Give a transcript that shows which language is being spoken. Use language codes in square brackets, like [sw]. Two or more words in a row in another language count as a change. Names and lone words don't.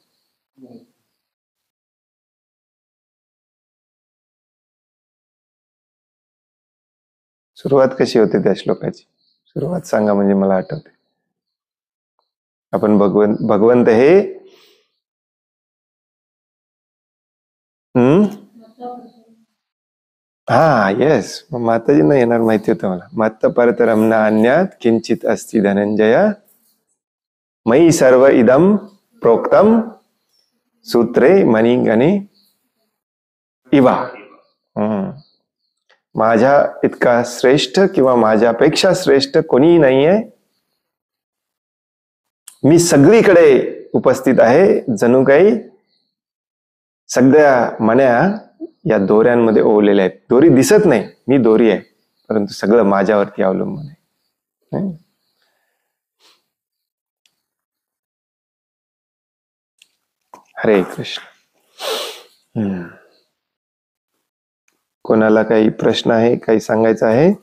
[mr] सुरुवात कशी होते त्या श्लोकाची? सुरुवात सांगा म्हणजे मला आठवते. आपण भगवंत हे येस, माताजींना येणार माहिती होतं मला. [sa] मत्त परतरम नान्यात किंचित अस्ति धनंजय मयि सर्व इदम प्रोक्तम सूत्रे मणिगणे इवा. [mr] माझ्या इतका श्रेष्ठ किंवा माझ्यापेक्षा श्रेष्ठ कोणीही नाहीये. मी सगळीकडे उपस्थित आहे. जणू काही सगळ्या मण्या या दोऱ्यांमध्ये ओवलेल्या आहेत. दोरी दिसत नाही, मी दोरी आहे, परंतु सगळं माझ्यावरती अवलंबून आहे. [sa] हरे कृष्ण. [mr] कोणाला काही प्रश्न आहे, काही सांगायचं आहे?